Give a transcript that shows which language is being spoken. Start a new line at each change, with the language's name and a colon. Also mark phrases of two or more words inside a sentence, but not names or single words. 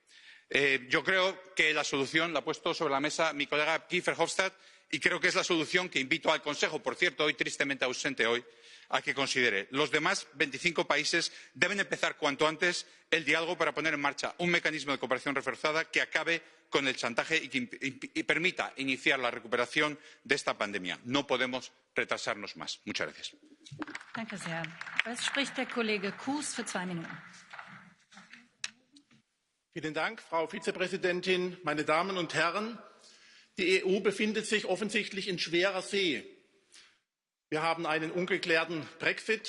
Spanish: Yo creo que la solución la ha puesto sobre la mesa mi colega Guy Verhofstadt y creo que es la solución que invito al Consejo, por cierto, hoy tristemente ausente hoy, a que considere. Los demás 25 países deben empezar cuanto antes el diálogo para poner en marcha un mecanismo de cooperación reforzada que acabe con el chantaje y permita iniciar la recuperación de esta pandemia. No podemos retrasarnos más. Muchas gracias.
German: Danke sehr. Es spricht der Kollege Kuhs für 2 Minuten. Vielen Dank, Frau Vizepräsidentin, meine Damen und Herren. Die EU befindet sich offensichtlich in schwerer See. Wir haben einen ungeklärten Brexit.